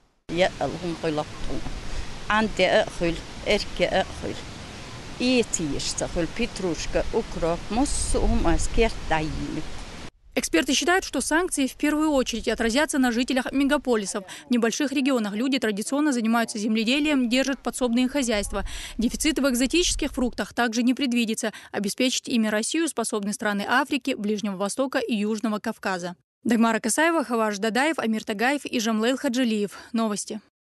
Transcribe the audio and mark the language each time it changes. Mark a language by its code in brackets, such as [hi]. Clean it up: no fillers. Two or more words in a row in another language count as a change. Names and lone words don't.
[ru] Эксперты считают, что санкции в первую очередь отразятся на жителях мегаполисов. В небольших регионах люди традиционно занимаются земледелием, держат подсобные хозяйства. Дефицит в экзотических фруктах также не предвидится. Обеспечить ими Россию способны страны Африки, Ближнего Востока и Южного Кавказа. Дагмара Касаева, Хаваш Дадаев, Амир Тагаев и Жамлейл Хаджилиев. Новости.